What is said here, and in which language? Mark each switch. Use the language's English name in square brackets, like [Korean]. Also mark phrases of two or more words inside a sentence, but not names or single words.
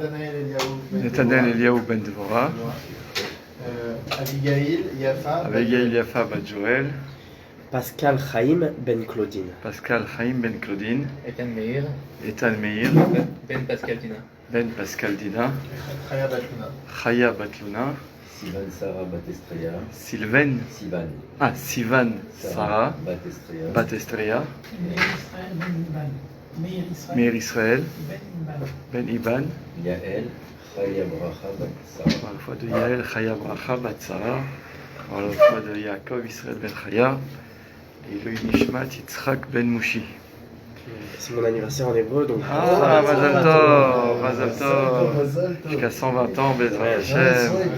[French] Netanel Eliaou Ben Dvorah, Abigail Yafa Bat Joël, Pascal Chaim Ben Claudine. Pascal Chaim Ben Claudine, Ethan Meir, Ethan Meir, Ben Pascal Dina, Ben Pascal Dina, Chaya Batluna, Chaya Batluna, Sivan Sarah Batestreya. Sylvain, Sivan Sarah Batestreya. Batestreya, Meir Israël, Ben Iban, Yael Chaya Bracha Bat Sarah. par la foi de Yael Chaya Bracha Bat Sarah, par la foi de Yaakov Israël Ben Chaya, et le Nishmat Yitzhak Ben Mushi. C'est mon anniversaire en hébreu donc. [Hebrew] Ah, Mazal Tov, Mazal Tov, [French] jusqu'à 120 ans, [Hebrew] Bezrat Hashem.